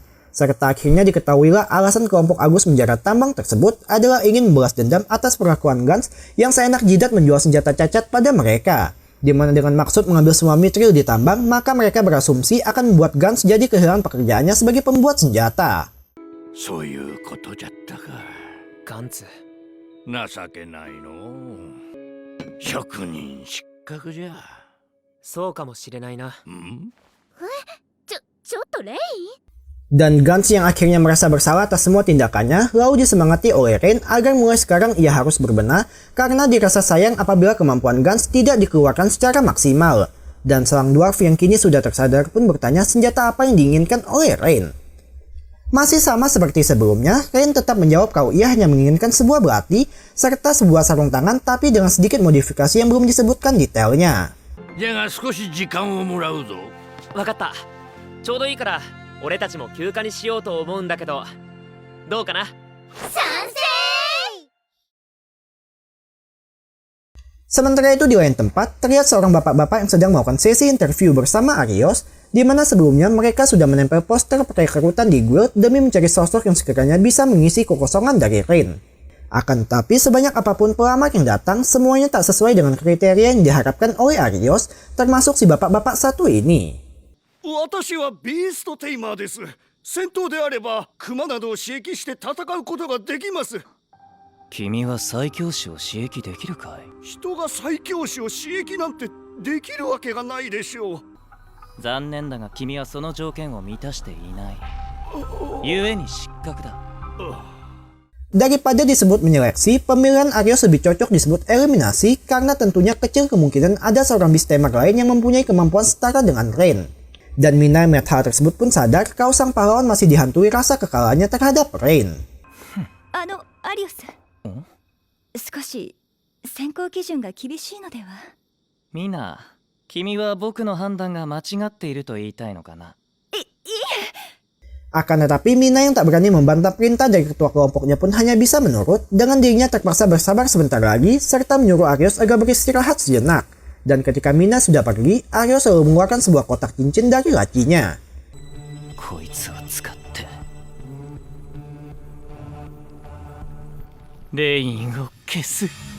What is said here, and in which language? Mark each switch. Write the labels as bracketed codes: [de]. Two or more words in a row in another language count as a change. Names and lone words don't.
[id] Serta akhirnya diketahuilah alasan kelompok Agus menjarat tambang tersebut adalah ingin membalas dendam atas perlakuan Gans yang seenak jidat menjual senjata cacat pada mereka. Dimana dengan maksud mengambil semua mitril di tambang, maka mereka berasumsi akan membuat Gans jadi kehilangan pekerjaannya sebagai pembuat senjata. [ja] そういうことじゃったか。ガンツ、情けないのう。職人失格じゃ。そうかもしれないな。ん？ちょっとレイ？ [id] Dan Gans yang akhirnya merasa bersalah atas semua tindakannya, lalu disemangati oleh Rain agar mulai sekarang ia harus berbenah karena dirasa sayang apabila kemampuan Gans tidak dikeluarkan secara maksimal. Dan seorang dwarf yang kini sudah tersadar pun bertanya senjata apa yang diinginkan oleh Rain. Masih sama seperti sebelumnya, Rain tetap menjawab kalau ia hanya menginginkan sebuah belati serta sebuah sarung tangan tapi dengan sedikit modifikasi yang belum disebutkan detailnya. [ja] じゃが少し時間をもらうぞ。わかった。ちょうどいいから俺たちも休暇にしようと思うんだけど、どうかな？賛成！ [id] Sementara itu di lain tempat, terlihat seorang bapak-bapak yang sedang melakukan sesi interview bersama Arios, di mana sebelumnya mereka sudah menempel poster perekrutan di guild demi mencari sosok yang sekiranya bisa mengisi kekosongan dari Rain. Akan tetapi sebanyak apapun pelamar yang datang, semuanya tak sesuai dengan kriteria yang diharapkan oleh Arios, termasuk si bapak-bapak satu ini. [ja] 私はビーストテイマーです。戦闘であれば熊などを刺激して戦うことができます。君は最強士を刺激できるかい？人が最強士を刺激なんてできるわけがないでしょう。残念だが君はその条件を満たしていない。故に失格だ。 [id] Daripada disebut menyeleksi, pemilihan Arios lebih cocok disebut eliminasi karena tentunya kecil kemungkinan ada seorang beastamer lain yang mempunyai kemampuan setara dengan Rain. Dan Mina melihat hal tersebut pun sadar kalau sang pahlawan masih dihantui rasa kekalahannya terhadap Rain. [ja] アリオス、少し選考基準が厳しいのでは？ミナ、君は僕の判断が間違っていると言いたいのかな？ [id] Akan tetapi Mina yang tak berani membantah perintah dari ketua kelompoknya pun hanya bisa menurut, dengan dirinya terpaksa bersabar sebentar lagi serta menyuruh Arios agar beristirahat sejenak. Dan ketika Mina sudah pergi, Arios selalu mengeluarkan sebuah kotak cincin dari lacinya. [ja] こいつを使ってレインを消す。